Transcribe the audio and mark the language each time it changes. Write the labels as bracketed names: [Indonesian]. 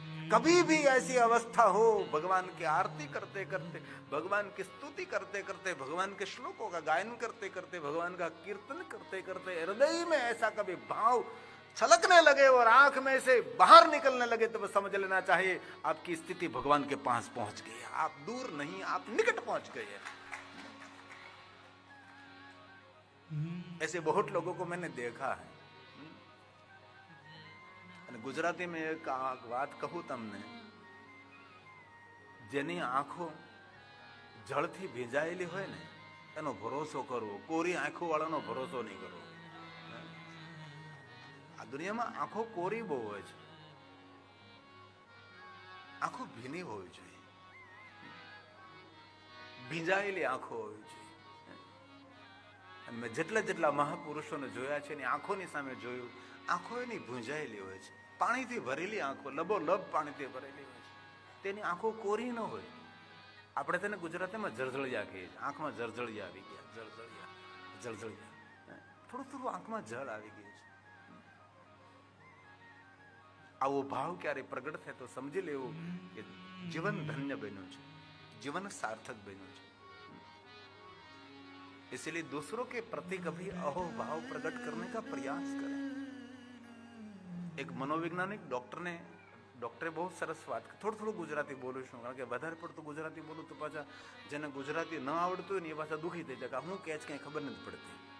[Hindi] कभी भी ऐसी अवस्था हो, भगवान की आरती करते करते, भगवान की स्तुति करते करते, भगवान के श्लोकों का गायन करते करते, भगवान का कीर्तन करते करते हृदय में ऐसा कभी भाव छलकने लगे और आंख में से बाहर निकलने लगे तो समझ लेना चाहिए आपकी स्थिति भगवान के पास पहुंच गई है। आप दूर नहीं, आप निकट पहुंच गए हैं। ऐसे बहुत लोगों को मैंने देखा है। गुजराती में एक बात कहूं [Gujarati] तमने, जेनी आंखों जलथी भीजाયેલી હોય ને એનો ભરોસો કરવો, કોરી આંખો વાળાનો ભરોસો નહીં કરવો। આ દુનિયામાં આંખો કોરી બહુ હોય છે, આંખો ભીની હોવી જોઈએ, ભીંજાયેલી આંખો હોવી જોઈએ। અને મેં જેટલા જેટલા મહાપુરુષોને જોયા છે એની આંખોની સામે જોયું, આંખો એની ભૂંજાયેલી હોય છે, પાણીથી ભરેલી આંખો, લબોલબ પાણીથી ભરેલી હોય છે, તેની આંખો કોરી ન હોય। આપણે તેને ગુજરાતીમાં જળજળિયા કહીએ છીએ, આંખમાં જળજળિયા આવી ગયા, જળજળિયા, થોડું થોડું આંખમાં જળ આવી ગયું છે। આવો ભાવ ક્યારે પ્રગટ થાય તો સમજી લેવું કે જીવન ધન્ય બન્યું છે, જીવન સાર્થક બન્યું છે। [Hindi] इसलिए दूसरों के प्रति कभी अहोभाव प्रकट करने का प्रयास करें। एक मनोवैज्ञानिक डॉक्टरे बहुत सरस बात, [Gujarati] थोडું થોડું ગુજરાતી બોલું છું કારણ કે વધારે પડતું ગુજરાતી બોલું તો પાછા જેને ગુજરાતી ન આવડતું હોય ને એ પાછા દુખી થઈ જાય કે હું કે કઈ ખબર નથી પડતી।